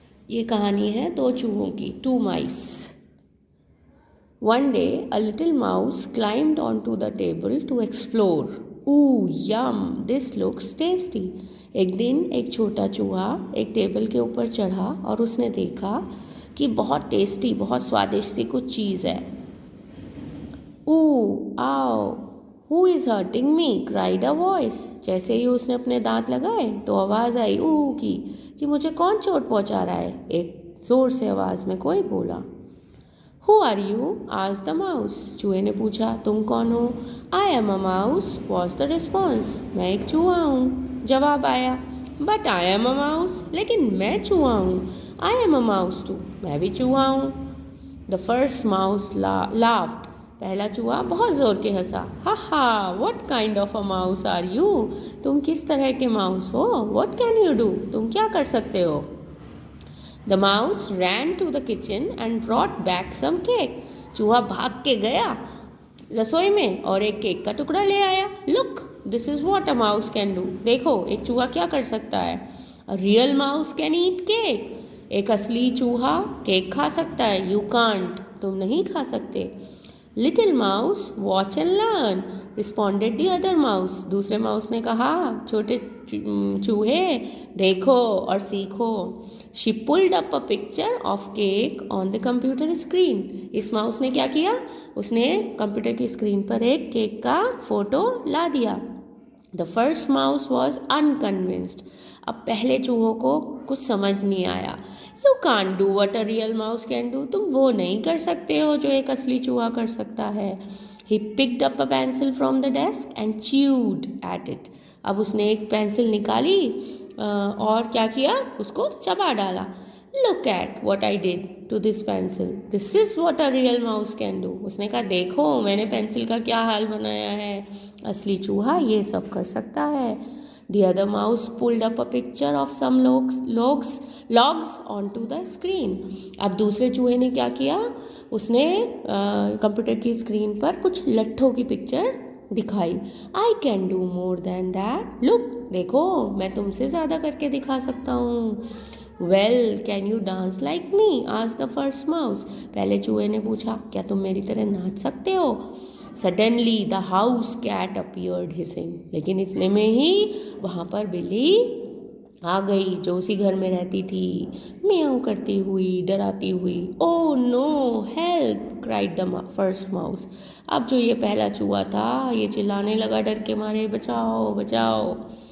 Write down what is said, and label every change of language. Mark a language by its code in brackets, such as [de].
[hi] ये कहानी है दो चूहों की, [en] Two mice. One day, a little mouse climbed onto the table to explore. Ooh, yum! This looks tasty. [hi] एक दिन एक छोटा चूहा एक टेबल के ऊपर चढ़ा और उसने देखा कि बहुत टेस्टी, बहुत स्वादिष्ट सी कुछ चीज़ है। [en] Ooh, ow! Who is hurting me? cried a voice. [hi] जैसे ही उसने अपने दांत लगाए तो आवाज़ आई ऊ की कि मुझे कौन चोट पहुंचा रहा है। एक ज़ोर से आवाज़ में कोई बोला। [en] Who are you? asked the mouse. [hi] चूहे ने पूछा, तुम कौन हो? [en] I am a mouse, was the response. [hi] मैं एक चूहा हूँ, जवाब आया। [en] But I am a mouse. [hi] लेकिन मैं चूहा हूँ। [en] I am a mouse too. [hi] मैं भी चूहा हूँ। [en] The first mouse laughed. [hi] पहला चूहा बहुत ज़ोर के हंसा। [en] हा हा, what kind of a mouse are you? [hi] तुम किस तरह के माउस हो? [en] What can you do? [hi] तुम क्या कर सकते हो? [en] The mouse ran to the kitchen and brought back some cake. [hi] चूहा भाग के गया रसोई में और एक केक का टुकड़ा ले आया। [en] Look, this is what a mouse can do. [hi] देखो, एक चूहा क्या कर सकता है? [en] A real mouse can eat cake. [hi] एक असली चूहा केक खा सकता है। [en] You can't. [hi] तुम नहीं खा सकते। [en] Little mouse, watch and learn, responded the other mouse. [hi] दूसरे माउस ने कहा, छोटे चूहे देखो और सीखो। [en] She pulled up a picture of cake on the computer screen. [hi] इस माउस ने क्या किया? उसने कंप्यूटर की स्क्रीन पर एक केक का फोटो ला दिया। [en] The first mouse was unconvinced. [hi] अब पहले चूहों को कुछ समझ नहीं आया। [en] You can't do what a real mouse can do. [hi] तुम वो नहीं कर सकते हो जो एक असली चूहा कर सकता है। [en] He picked up a pencil from the desk and chewed at it. [hi] अब उसने एक पेंसिल निकाली और क्या किया? उसको चबा डाला। [en] Look at what I did to this pencil. This is what a real mouse can do. [hi] उसने कहा, देखो मैंने पेंसिल का क्या हाल बनाया है। असली चूहा ये सब कर सकता है। [en] The other mouse pulled up a picture of some logs onto the screen. [hi] अब दूसरे चूहे ने क्या किया? उसने कंप्यूटर की स्क्रीन पर कुछ लट्ठों की पिक्चर दिखाई। [en] I can do more than that. Look, [hi] देखो मैं तुमसे ज़्यादा करके दिखा सकता हूँ। [en] Well, can you dance like me? asked the first mouse. [hi] पहले चूहे ने पूछा, क्या तुम मेरी तरह नाच सकते हो? [en] Suddenly the house cat appeared hissing. [hi] लेकिन इतने में ही वहाँ पर बिल्ली आ गई जो उसी घर में रहती थी, म्याऊं करती हुई, डराती हुई। [en] Oh no, help! cried the first mouse. [hi] अब जो ये पहला चूहा था ये चिल्लाने लगा डर के मारे, बचाओ बचाओ।